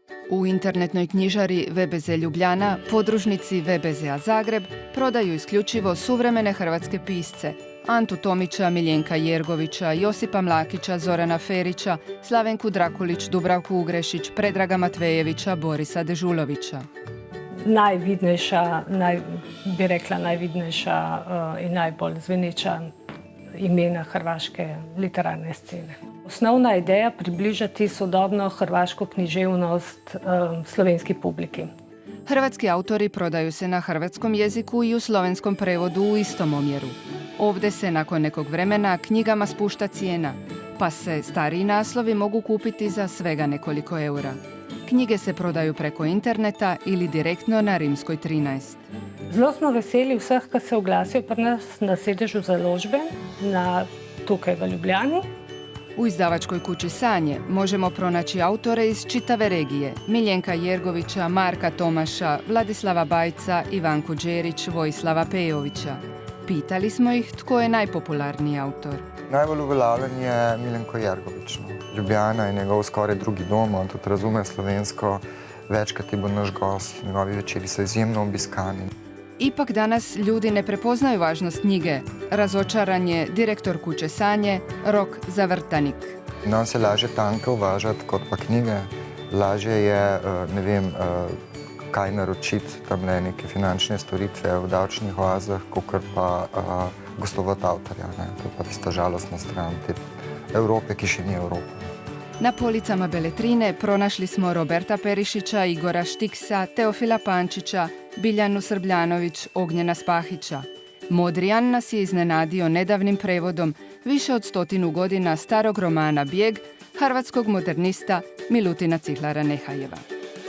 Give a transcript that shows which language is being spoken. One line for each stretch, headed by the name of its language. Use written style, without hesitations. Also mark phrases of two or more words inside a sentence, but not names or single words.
Croatian: U internetnoj knjižari VBZ Ljubljana podružnici VBZ-a Zagreb prodaju isključivo suvremene hrvatske pisce Antu Tomića, Miljenka Jergovića, Josipa Mlakića, Zorana Ferića, Slavenku Drakulić, Dubravku Ugrešić, Predraga Matvejevića, Borisa Dežulovića.
Slovenian: Najvidnejša, bi rekla najvidnejša i najbolj zveneča imena hrvaške literarne scene. Osnovna ideja približati sodobno hrvašku književnost slovenski publiki.
Croatian: Hrvatski autori prodaju se na hrvatskom jeziku i u slovenskom prevodu u istom omjeru. Ovdje se nakon nekog vremena knjigama spušta cijena, pa se stariji naslovi mogu kupiti za svega nekoliko eura. Knjige se prodaju preko interneta ili direktno na Rimskoj 13.
Slovenian: Zelo smo veseli vseh, ki se oglasijo pri nas na sedežu založbe, tukaj v Ljubljani.
Croatian: U izdavačkoj kući Sanje možemo pronaći autore iz čitave regije, Miljenka Jergovića, Marka Tomaša, Vladislava Bajca, Ivanku Đerić, Vojislava Pejovića. Pitali smo ih tko je najpopularniji autor.
Slovenian: Najbolj uveljavljen je Miljenko Jergović. Ljubljana je njegov skoraj drugi dom, on tudi razume slovensko, večkrat je bil naš gost, njegovi večeri so izjemno obiskani.
Croatian: Ipak danas ljudi ne prepoznaju važnost knjige. Razočaran je direktor kuće Sanje, Rok Zavrtanik.
Slovenian: Nam se lažje tanke uvažati kot pa knjige. Lažje je, ne vem, kaj naročiti, tamle neke finančne storitve v davčnih oazah, kakor pa gostovati avtorja. To je pa tista žalostna stran te Evrope, ki še ni Evropa.
Croatian: Na policama Beletrine pronašli smo Roberta Perišića, Igora Štiksa, Teofila Pančića, Biljanu Srbljanović, Ognjena Spahića. Modrijan nas je iznenadio nedavnim prevodom više od 100 godina starog romana Bijeg hrvatskog modernista Milutina Cihlara Nehajeva.